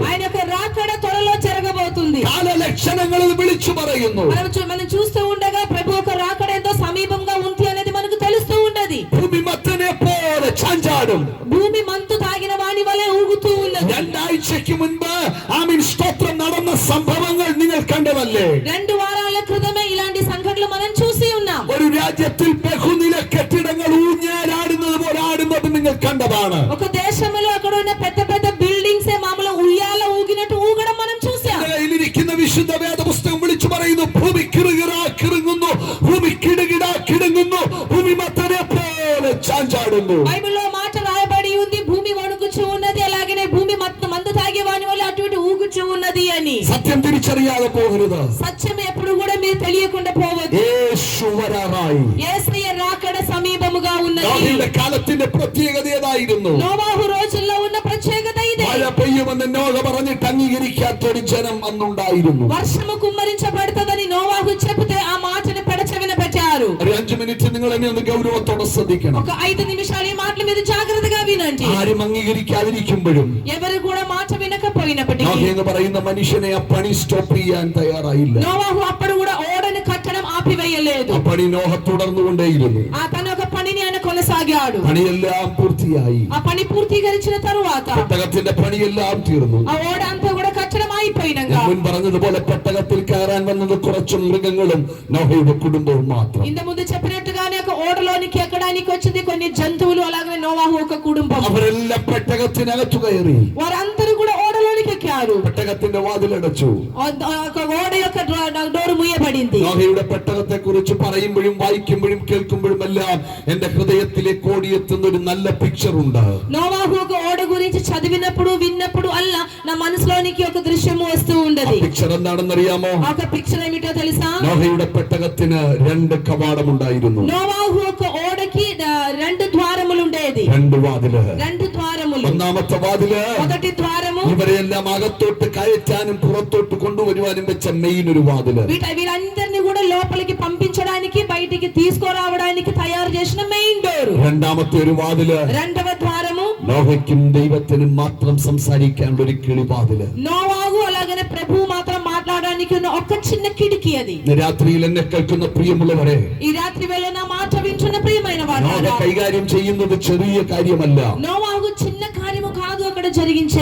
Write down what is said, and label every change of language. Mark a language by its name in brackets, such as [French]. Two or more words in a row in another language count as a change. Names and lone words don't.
[Telugu] ఆయన యొక్క రాకడ త్వరలో జరగబోతుంది. [Malayalam] കാലലക്ഷണങ്ങൾ വിളിച്ചു പറയുന്നു. [Telugu] మనం చూస్తూ ఉండగా ప్రభు యొక్క రాకడ ఎంతో సమీపంగా ఉంది అనేది మనకు తెలుస్తూ ఉన్నది. [Malayalam] ഭൂമി മത്തനെ പോലെ ചാഞ്ചാടും. [Telugu] భూమి మంతు తాగిన వాని వలె ఊగుతూ ఉన్నది. [Malayalam] രണ്ടാഴ്ചയ്ക്ക് മുൻപ് സ്തോത്രം നടന്ന സംഭവങ്ങൾ നിങ്ങൾ കണ്ടതല്ലേ? [Telugu] 2 వారాల క్రితమే ఇలాంటి సంఘటనలు మనం చూసి ఉన్నాం. [Malayalam] ഒരു രാജ്യത്തിൽ ബഹുനില കെട്ടിടങ്ങൾ ഊഞ്ഞാലാടുന്നത് പോലെ ആടുന്നത് നിങ്ങൾ കണ്ടതാണ്. [Telugu] ఒక దేశంలో అక్కడ ఉన్న పెద్ద పెద్ద బిల్డింగ్స్ మామూలు ఉయ్యాల ఊగినట్టు ఊగడం మనం చూసాం. [Malayalam] ഇതിലിരിക്കുന്ന വിശുദ്ധ വേദപുസ്തകം വിളിച്ചു പറയുന്നു, ഭൂമി കിറുകിറാ കിറുങ്ങുന്നു, ഭൂമി കിടുകിടാ കിടുങ്ങുന്നു, ഭൂമി മത്തനെ പോലെ ചാഞ്ചാടുന്നു. [Telugu] బైబిల్లో మాట రాయబడి ఉంది, భూమి వణుకుచూ ఉన్నది, అలాగనే భూమి మందు తాగే వాని వల్ల అటు ఇటు ఊగుచూ ఉన్నది అని. [Malayalam] സത്യം തിരിച്ചറിയാതെ പോകരുത്. [Telugu] సత్యం ఎప్పుడు కూడా మీరు తెలియకుండా పోవద్దు. [Malayalam] യേശു വരാറായി. [Telugu] యేసయ్య రాకడ సమీపముగా ఉన్నది. [Malayalam] നോഹയുടെ കാലത്തിന്റെ പ്രത്യേകത ഏതായിരുന്നു? [Telugu] నోవాహు రోజుల్లో ఉన్న ప్రత్యేకత ఇదే. [Malayalam] മഴ പെയ്യുമെന്ന് നോഹ പറഞ്ഞിട്ട് അംഗീകരിക്കാത്തൊരു ജനം അന്നുണ്ടായിരുന്നു. [Telugu] వర్షము కుమ్మరించబడుతుందని నోవాహు చెబితే ఆ మాటను పెడచెవిన పెట్టారు. [Malayalam] ഒരു 5 മിനിറ്റ് നിങ്ങൾ എന്നെ ഒന്ന് ഗൗരവത്തോടെ ശ്രദ്ധിക്കണം. [Telugu] ఒక 5 నిమిషాలు ఈ మాటలు మీరు జాగ్రత్తగా వినండి. [Malayalam] ആരും അംഗീകരിക്കാതിരിക്കുമ്പോഴും, [Telugu] ఎవరు కూడా మాట వినకపోయినా, అయిపోయినప్పటికీ [Malayalam] നോഹ എന്ന് പറയുന്ന മനുഷ്യനെ ആ പണി സ്റ്റോപ്പ് ചെയ്യാൻ തയ്യാറായില്ല. [Telugu] నోవాహు అప్పుడు కూడా ఓడను కట్టడం ఆపివేయలేదు. [Malayalam] ആ పണി നോഹ തുടർന്നുകൊണ്ടേയിരുന്നു. [Telugu] తన ఒక పనిని ఆయన కొనసాగాడు. [Malayalam] പണിയെല്ലാം പൂർത്തിയായി. [Telugu] ఆ పని పూర్తీకరించిన తరువాత [Malayalam] പെട്ടകത്തിന്റെ പണിയെല്ലാം തീർന്നു. [Telugu] ఆ ఓడ అంతా కూడా కట్టడం అయిపోయినాక [Malayalam] മുൻ പറഞ്ഞതുപോലെ പെട്ടകത്തിൽ കയറാൻ വന്നത് കുറച്ച് മൃഗങ്ങളും നോഹയുടെ കുടുംബവും മാത്രം. [Telugu] ఇంత ముందు చెప్పినట్టుగానే ఒక ఓడలోనికి ఎక్కడానికి వచ్చింది కొన్ని జంతువులు, అలాగే నోవాహు ఒక కుటుంబం. [Malayalam] അവരെല്ലാം പെട്ടകത്തിനകത്തു കയറി. [Telugu] వారందరూ కూడా ఓడలోనికి ఎక్కారు. [Malayalam] പെട്ടകത്തിന്റെ వాതിലടച്ചു. [Telugu] ఓడ యొక్క డోరు మూయబడింది. [Malayalam] നോഹയുടെ പെട്ടകത്തെ കുറിച്ച് പറയുമ്പോഴും വായിക്കുമ്പോഴും കേൾക്കുമ്പോഴും എല്ലാം എന്റെ ഹൃദയത്തിലേക്ക് ഓടിയെത്തുന്ന ഒരു നല്ല പിക്ചർ ഉണ്ട്. [Telugu] నోవాహు ఒక ఓడ గురించి చదివినప్పుడు విన్నప్పుడు అల్లా నా మనసులోనికి ఒక దృశ్యం వస్తూ ఉండేది. [Malayalam] పిక్చర్ എന്താണെന്നറിയാമോ? [Telugu] ఆ పిక్చర్ ఏమిటో తెలుసా? [Malayalam] നോഹയുടെ പെട്ടകത്തിന് 2 കവാടമുണ്ടായിരുന്നു. [Telugu] నోవాహు ఒక ఓడకి 2 ద్వారములు ఉండేది. [Malayalam] 2 వాതില്. [Telugu] 2 ద్వారములు. [Malayalam] ഒന്നാമത്തെ വാതില് [Telugu] మొదటి ద్వారము [Malayalam] ഇവരെല്ലാം അകത്തോട്ട് കയറ്റാനും പുറത്തോട്ട് കൊണ്ടുവരുവാനും വെച്ച മെയിൻ ഒരു വാതില്. [Telugu] వీరందరినీ కూడా లోపలికి పంపించడానికి బయటికి తీసుకురావడానికి తయారు చేసిన మెయిన్ డోర్. [Malayalam] രണ്ടാമത്തെ ഒരു വാതില്. [Telugu] రెండవ ద్వారము [Malayalam] നോഹയ്ക്കും ദൈവത്തിനും മാത്രം സംസാരിക്കാനുള്ള ഒരു കിളിവാതില്. [Telugu] నోవాహు అలాగనే ప్రభువు మాత్రం మాట్లాడడానికి ఉన్న ఒక చిన్న కిటికీ అది. [Malayalam] രാത്രിയിൽ എന്നെ കേൾക്കുന്ന പ്രിയമുള്ളവരെ, [Telugu] ఈ రాత్రి వేళ నా మాట వింటున్న ప్రియమైన వారు, [Malayalam] കൈകാര്യം ചെയ്യുന്നത് ചെറിയ കാര്യമല്ല. [Telugu] నోవాహు చిన్న కార్యము కాదు అక్కడ జరిగించే,